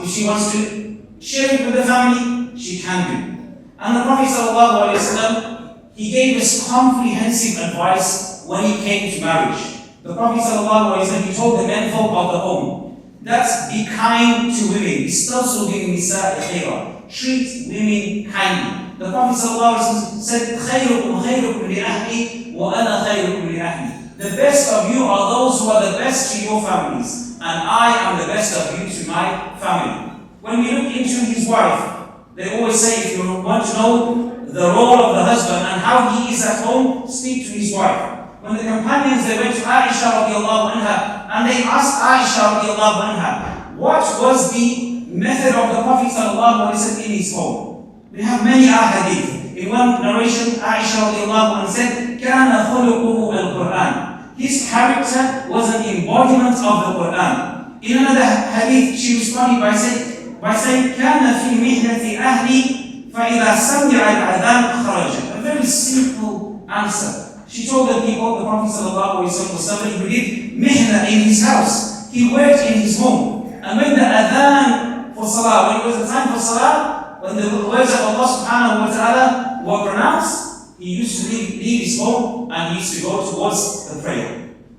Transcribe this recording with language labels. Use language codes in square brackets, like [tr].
[en] If she wants to share it with the family, she can do. And the Prophet ﷺ, he gave us comprehensive advice when it came to marriage. The Prophet ﷺ, he told the menfolk of the home that be kind to women. Treat women kindly. The Prophet ﷺ said, [ar] خَيْرُكُمْ خَيْرُكُمْ لِأَهْلِي وَأَنَا خَيْرُكُمْ لِأَهْلِي. [en] The best of you are those who are the best to your families, and I am the best of you to my family. When we look into his wife, they always say, if you want to know the role of the husband and how he is at home, speak to his wife. When the companions, they went to Aisha radiallahu anha, and they asked Aisha radiallahu anha, what was the method of the Prophet sallallahu alaihi wasallam in his home? We have many ahadith. In one narration, Aisha radiallahu anha said, [ar] كَانَ خُلُقُهُ الْقُرْآنِ. [en] His character was an embodiment of the Quran. In another hadith, she responded by saying, [ar] كَانَ فِي مِهْنَةِ أَهْلِي فَإِذَا سَمِعَ الْأَذَانُ خَرَجَ. [en] A very simple answer. She told the people, the Prophet ﷺ was somebody who did mihna in his house. He worked in his home. And when the adhan for salah, when it was the time for salah, when the words of Allah subhanahu wa ta'ala were pronounced, he used to leave his home and he used to go towards the prayer.